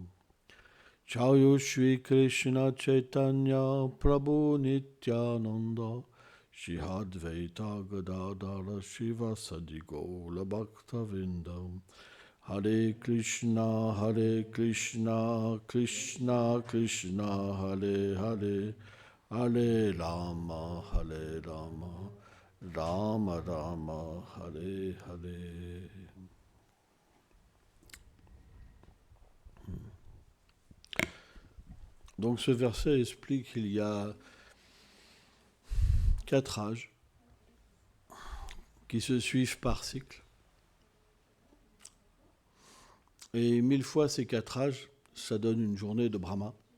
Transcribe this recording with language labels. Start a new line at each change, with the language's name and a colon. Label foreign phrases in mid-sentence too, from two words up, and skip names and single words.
Sanskrit: Chayo Shri Krishna Chaitanya Prabhu Nityananda Shri Advaita Gadadara Shiva Sadigola Bhakta Vindam Hare Krishna Krishna Krishna Hare Hare Hare Rama Rama Rama Hare Hare.
French: Donc ce verset explique qu'il y a 4 âges qui se suivent par cycle. Et 1000 fois ces 4 âges, ça donne une journée de Brahma.